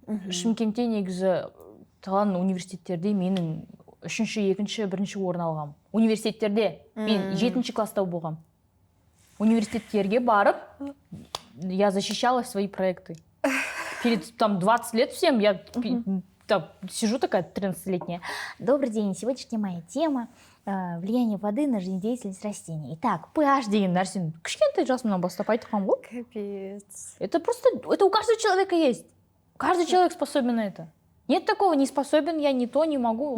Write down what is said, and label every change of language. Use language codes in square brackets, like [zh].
[kk] Шымкентте негізі қалған университеттерде менің 3-ші, 2-ші, 1-ші орын алғам. Университеттерде мен 7-ші класста болғам. Университеттерге барып, [ru] я защищала свои проекты. Перед там 20 лет всем я там сижу такая 13-летняя. Добрый день, сегодняшняя моя тема влияние воды на жизнедеятельность растений. [kk] Итак, pH деген нәрсені кішкентай жасымнан бастап айтқан ғой. [ru] Капец. Это просто, это у каждого человека есть. Каждый человек способен на это. Нет такого, не способен, я не то, не могу.